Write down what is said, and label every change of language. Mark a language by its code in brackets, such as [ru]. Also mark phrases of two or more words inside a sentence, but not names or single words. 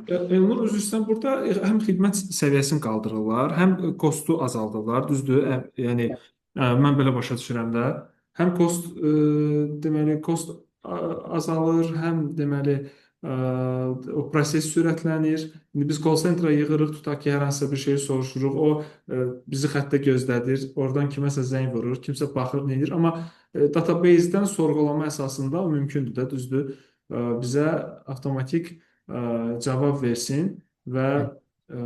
[az] Elnur, üzr istəyirəm, burada həm xidmət səviyyəsini qaldırırlar, həm kostu azaldırlar, düzdür? Yəni mən belə başa düşürəm də. Həm deməli kost azalır, həm deməli o proses sürətlənir. İndi biz [en] call center- [az] a yığırıq, tutaq ki, hər hansısa bir şeyi soruşuruq, o bizi xəttə gözlədir, oradan kiməsə zəng vurur, kimsə baxır, nə edir, amma database-dən sorğulama əsasında o mümkündür də, düzdür? Bizə avtomatik cavab versin və ə,